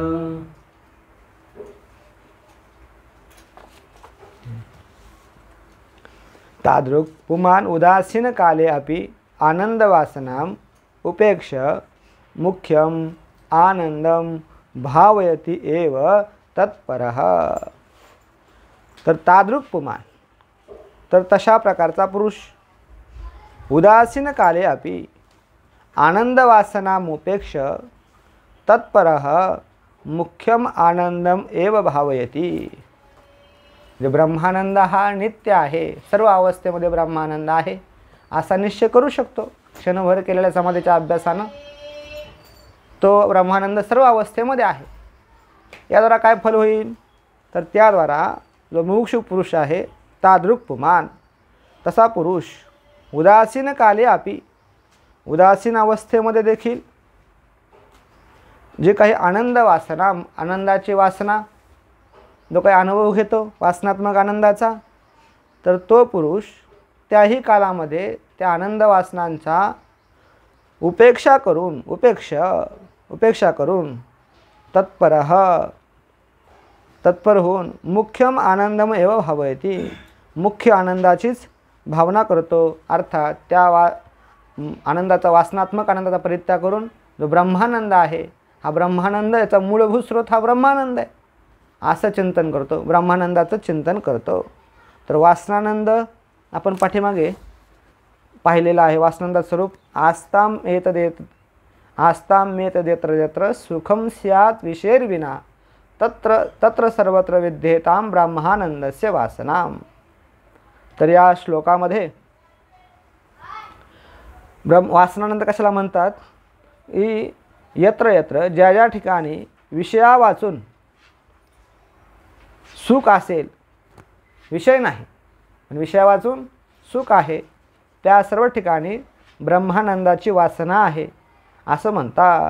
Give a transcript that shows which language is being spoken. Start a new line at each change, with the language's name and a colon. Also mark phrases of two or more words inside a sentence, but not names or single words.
Sanskrit: तादृक् पुमान् उदासीन काले अपि आनंदवासनाम् उपेक्ष्य मुख्यम आनंदम भावयति एव तत्परः। तर तादृक् पुमान्,
Marathi: तर तशा प्रकारचा पुरुष
Sanskrit: उदासीन काले अपि आनंदवासनाम् उपेक्ष्य तत्परः मुख्यम आनंदम एव भावयति।
Marathi: जो ब्रह्मानंद हा नित्य आहे, सर्व अवस्थेमध्ये ब्रह्मानंद आहे असा निश्चय करू शकतो क्षणभर केलेल्या समाधीच्या अभ्यासानं। तो ब्रह्मानंद सर्व अवस्थेमध्ये आहे। याद्वारा काय फल होईल, तर त्याद्वारा जो मुमुक्षु पुरुष आहे
Sanskrit: तादृक् पुमान्,
Marathi: तसा पुरुष
Sanskrit: उदासीन काले अपि,
Marathi: उदासीन अवस्थेमध्ये देखील जे काही आनंद वासना, आनंदाची वासना जो काही अनुभव घेतो वासनात्मक आनंदाचा, तर तो पुरुष त्याही कालामध्ये त्या आनंद वासनांचा उपेक्षा करून तत्पर होऊन
Sanskrit: मुख्यम आनंदम एव भावयति,
Marathi: मुख्य आनंदाचीच भावना करतो। अर्थात त्या आनंदाचा, वासनात्मक आनंदाचा परित्याग करून जो ब्रह्मानंद आहे, हा ब्रह्मानंद, याचा मूलभूत स्रोत हा ब्रह्मानंद आहे असं चिंतन करतो, ब्रह्मानंदाचं चिंतन करतो। तर वासनानंद आपण पाठीमागे पाहिलेला आहे। वासनानंदाचं स्वरूप
Sanskrit: आस्ताम एतदेत्र यत्र सुखम स्यात् विषयर्विना तत्र सर्वत्र विद्येतां ब्रह्मानंदस्य वासनाम।
Marathi: तर या श्लोकामध्ये वासनानंद कशाला म्हणतात,
Sanskrit: यत्र यत्र,
Marathi: ज्या ज्या ठिकाणी विषया वाचून सुख असेल, विषय नाही पण विषया वाचून सुख आहे, त्या सर्व ठिकाणी ब्रह्मानंदाची वासना आहे असं म्हणतात।